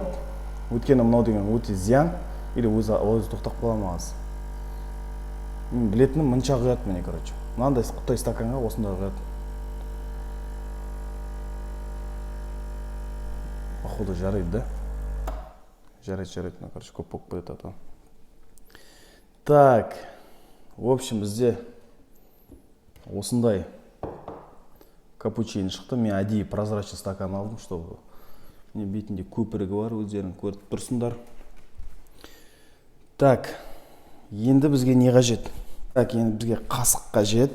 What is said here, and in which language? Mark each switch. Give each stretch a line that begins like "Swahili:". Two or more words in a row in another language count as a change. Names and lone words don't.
Kazakh: Өйткені мынау деген өте зиян. Или өзі тоқтап қаламын аз. Мен білетінім мынша құяды міне, короче. Мынандай құттай стаканға осында құяды. Походу жарайды, да? Жарайды, короче, көп болып кетеді.
Russian: Так, в общем,
Kazakh: бізде осындай капучино шықты. Мен әдейі
Russian: прозрачный стакан
Kazakh: алдым, чтобы міне бетінде көпірігі бар, өздерің көріп тұрсыңдар. Так, енді бізге не қажет? Так, енді бізге қасық қажет.